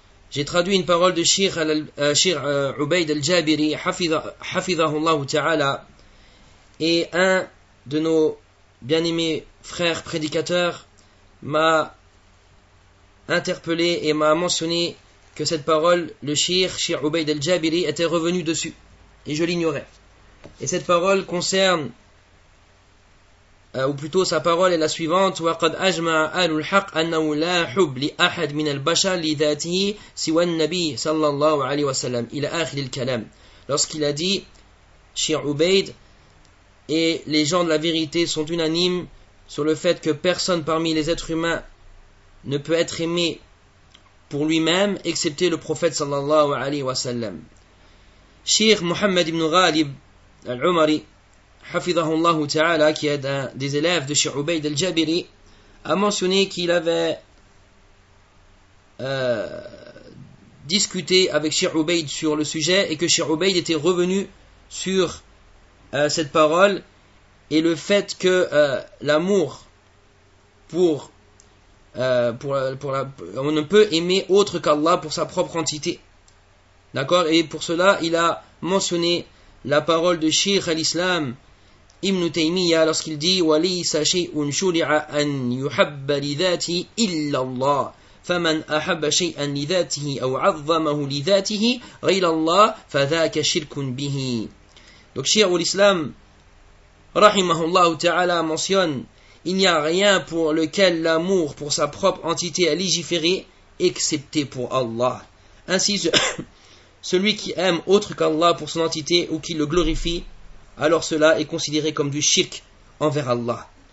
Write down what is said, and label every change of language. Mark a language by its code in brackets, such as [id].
[fr] J'ai traduit une parole de Cheikh Ubaid al-Jabiri, Hafidhahullahu ta'ala, et un de nos bien-aimés frères prédicateurs m'a interpellé et m'a mentionné que cette parole, le Cheikh Ubaid al-Jabiri, était revenu dessus, et je l'ignorais. Et cette parole concerne, ou plutôt sa parole est la suivante: [ar] وَقَدْ أَجْمَعَ أَهْلُ الْحَقِّ أَنَّهُ لَا حُبْ لِأَحَدٍ مِنَ الْبَشَرِ لِذَاتِهِ سِوَى النَّبِيِّ صَلَّى اللَّهُ عَلَيْهِ وَسَلَّمَ إِلَى آخِرِ الْكَلَامِ. [fr] Lorsqu'il a dit, Cheikh Ubaid, et les gens de la vérité sont unanimes sur le fait que personne parmi les êtres humains ne peut être aimé pour lui-même excepté le prophète sallallahu alayhi wa sallam. Cheikh Muhammad ibn Ghalib al-Umari, hafidhahullahu ta'ala, qui est un des élèves de Cheikh Ubaid al-Jabiri, a mentionné qu'il avait discuté avec Cheikh Ubaid sur le sujet et que Cheikh Ubaid était revenu sur cette parole et le fait que l'amour on ne peut aimer autre qu'Allah pour sa propre entité. D'accord? Et pour cela, il a mentionné la parole de Cheikh al-Islam Ibn Taymiyyah lorsqu'il dit: [ar] وَلَيْسَ شَيْءٌ شُرِعَ أَنْ يُحَبَّ لِذَاتِهِ إِلَّا اللَّهِ فَمَنْ أَحَبَّ شَيْئًا لِذَاتِهِ أَوْ عَظَّمَهُ لِذَاتِهِ غَيْرَ اللَّهِ فَذَاكَ شِرْكٌ بِهِ. [fr] Donc, Cheikh al-Islam, rahimahullah ta'ala, mentionne: il n'y a rien pour lequel l'amour pour sa propre entité est légiféré, excepté pour Allah. Ainsi, celui qui aime autre qu'Allah pour son entité ou qui le glorifie, alors cela est considéré comme du shirk envers Allah.